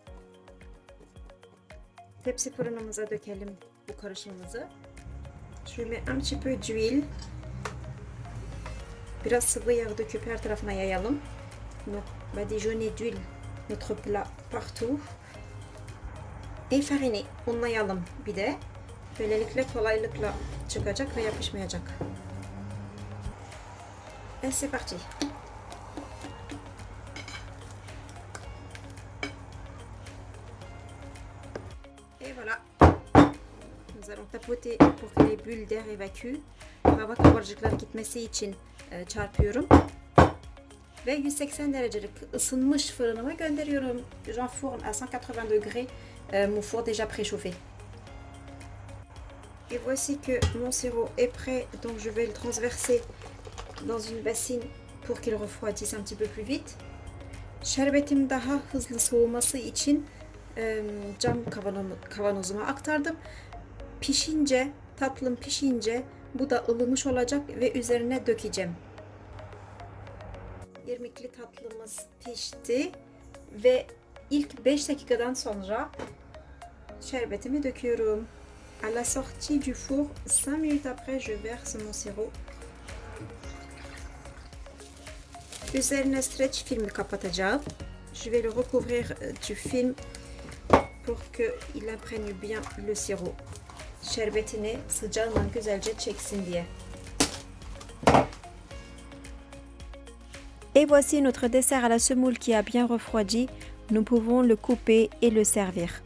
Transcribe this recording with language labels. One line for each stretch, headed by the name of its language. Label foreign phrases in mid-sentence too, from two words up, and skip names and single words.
Turkish: Tepsi fırınımıza dökelim bu karışımımızı.
French: Je mets un petit peu d'huile.
Turkish: Biraz sıvı yağ döküp her tarafına yayalım.
French: Donc badigeonner d'huile notre plat partout. Et fariner,
Turkish: unlayalım bir de. Böylelikle kolaylıkla çıkacak ve yapışmayacak.
French: Et c'est parti. Et voilà. Nous allons tapoter pour que les bulles d'air évacuent.
Turkish: Hava kabarcıkları gitmesi için çarpıyorum. Ve 180 derecelik ısınmış fırınıma gönderiyorum.
French: J'enfourne à 180 degrés mon four déjà préchauffé. Et voici que mon sirop est prêt, donc je vais le transverser dans une bassine pour qu'il refroidisse un petit peu plus vite.
Turkish: Şerbetim daha hızlı soğuması için cam kavanozuma aktardım. Tatlım pişince bu da ılımış olacak ve üzerine dökeceğim. İrmikli tatlımız pişti ve ilk 5 dakikadan sonra şerbetimi döküyorum.
French: À la sortie du four, 5 minutes après, je verse mon sirop.
Turkish: Üzerine streç filmi kapatacağım.
French: Je vais le recouvrir du film pour qu'il imprègne bien le sirop.
Turkish: Şerbetini sıcağından güzelce çeksin diye.
French: Et voici notre dessert à la semoule qui a bien refroidi. Nous pouvons le couper et le servir.